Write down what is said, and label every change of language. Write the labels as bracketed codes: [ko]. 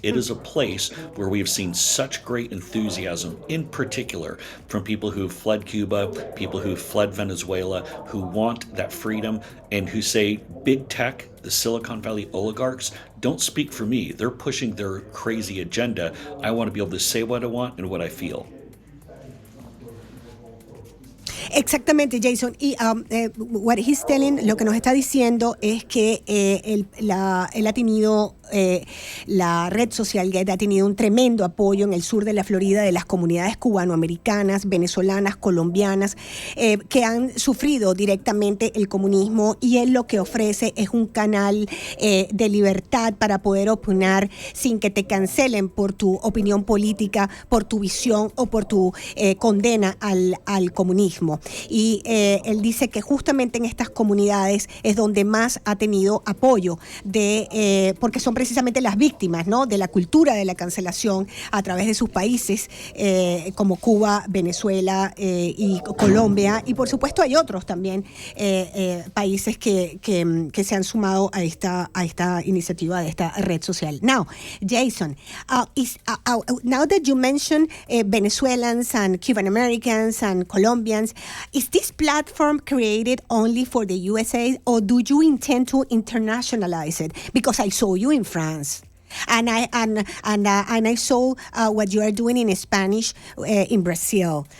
[en] It is a place where we have seen such great enthusiasm, in particular from people who have fled Cuba, people who have fled Venezuela, who want that freedom, and who say big tech, the Silicon Valley oligarchs, don't speak for me. They're pushing their crazy agenda. I want to be able to say what I want and what I feel. [es] Exactamente, Jason. Y [en] what he's telling, [es] lo que nos está diciendo es que él ha tenido, la red social Gettr ha tenido un tremendo apoyo en el sur de la Florida de las comunidades cubanoamericanas, venezolanas, colombianas, que han sufrido directamente el comunismo, y él lo que ofrece es un canal de libertad para poder opinar sin que te cancelen por tu opinión política, por tu visión o por tu condena al comunismo. Y él dice que justamente en estas comunidades es donde más ha tenido apoyo, porque son precisamente las víctimas, ¿no?, de la cultura de la cancelación a través de sus países, como Cuba, Venezuela y Colombia. Y por supuesto hay otros también países que se han sumado a esta iniciativa de esta red social. [en] Now, Jason, now that you mentioned Venezuelans and Cuban Americans and Colombians, is this platform created only for the USA, or do you intend to internationalize it? Because I saw you in France, and I saw what you are doing in Spanish in Brazil.